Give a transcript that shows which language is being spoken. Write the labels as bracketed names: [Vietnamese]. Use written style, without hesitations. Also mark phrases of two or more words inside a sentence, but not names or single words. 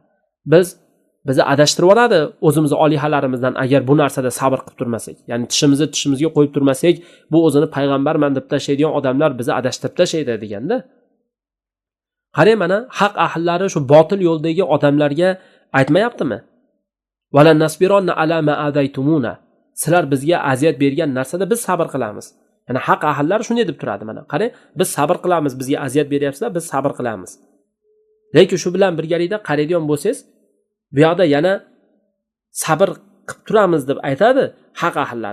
[Uzbek] Bizni adashtirib yuboradi o'zimizni olihalarimizdan agar bu narsada sabr qilib turmasak. Ya'ni tishimizga qo'yib turmasak, bu o'zini payg'ambarman deb tashlaydigan odamlar bizni adashtirib tashlaydi deganda. Qarang, mana haq ahllari shu botil yo'ldagi odamlarga aytmayaptimi? [Arabic] ولنصبرن على ما آذيتمونا. [Uzbek] Sizlar bizga aziyat bergan narsada biz sabr qilamiz. Ya'ni haq ahillar shunday deb turadi mana. Qarang, biz sabr qilamiz, bizga aziyat beryapsizlar, biz sabr qilamiz. Lekin shu bilan birgalikda qaraydigan bo'lsangiz, bu yoqda yana sabr qilib turamiz deb aytadi haq ahillari.